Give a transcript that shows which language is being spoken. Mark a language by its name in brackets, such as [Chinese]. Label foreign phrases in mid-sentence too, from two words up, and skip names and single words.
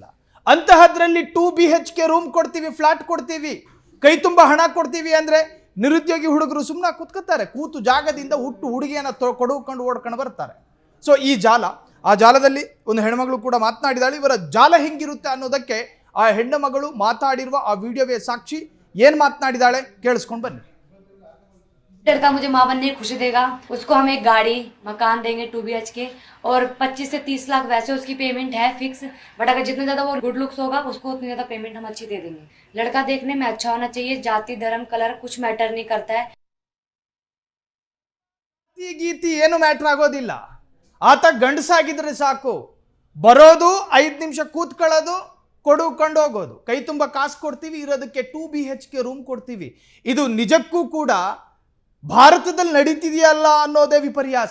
[Kannada] ಅಂತಹದ್ರಲ್ಲಿ 2 BHK ರೂಮ್ ಕೊಡ್ತೀವಿ, ಫ್ಲಾಟ್ ಕೊಡ್ತೀವಿ, ಕೈ ತುಂಬ ಹಣ ಕೊಡ್ತೀವಿ ಅಂದರೆ ನಿರುದ್ಯೋಗಿ ಹುಡುಗರು ಸುಮ್ಮನೆ ಕೂತ್ಕೊತಾರೆ. ಕೂತು ಜಾಗದಿಂದ ಹುಡುಗಿಯನ್ನು ಕೊಡುಕೊಂಡು ಓಡ್ಕೊಂಡು ಬರ್ತಾರೆ. ಸೊ ಈ ಜಾಲ, ಆ ಜಾಲದಲ್ಲಿ ಒಂದು ಹೆಣ್ಮಗಳು ಕೂಡ ಮಾತನಾಡಿದಾಳೆ. ಇವರ ಜಾಲ ಹೆಂಗಿರುತ್ತೆ ಅನ್ನೋದಕ್ಕೆ ಆ ಹೆಣ್ಣು ಮಗಳು ಮಾತಾಡಿರುವ ಆ ವಿಡಿಯೋವೇ ಸಾಕ್ಷಿ. ಏನು ಮಾತನಾಡಿದಾಳೆ ಕೇಳಿಸ್ಕೊಂಡು ಬನ್ನಿ. [Hindi] लड़का मुझे माँ बनने की खुशी देगा, उसको हम एक गाड़ी मकान देंगे 2 BHK और 25 से 30 लाख वैसे उसकी पेमेंट है फिक्स. बट अगर जितना ज्यादा वो [English] good looks [Hindi] होगा उसको उतनी ज्यादा पेमेंट हम अच्छी दे देंगे. लड़का देखने में अच्छा होना चाहिए. जाति धर्म कलर कुछ मैटर नहीं करता है. [Kannada] ಗೀತಿ ಏನು ಮ್ಯಾಟರ್ ಆಗೋದಿಲ್ಲ. ಆತ ಗಂಡಸಾಗಿದ್ರೆ ಸಾಕು. ಬರೋದು 5 ನಿಮಿಷ ಕೂತ್ಕೊಳ್ಳೋದು, ಕೊಂಡು ಹೋಗೋದು. ಕೈ ತುಂಬ ಕಾಸು ಕೊಡ್ತೀವಿ, ಇರೋದಕ್ಕೆ 2 BHK ರೂಮ್ ಕೊಡ್ತೀವಿ. ಇದು ನಿಜಕ್ಕೂ ಕೂಡ ಭಾರತದಲ್ಲಿ ನಡೀತಿದೆಯಲ್ಲ ಅನ್ನೋದೇ ವಿಪರ್ಯಾಸ.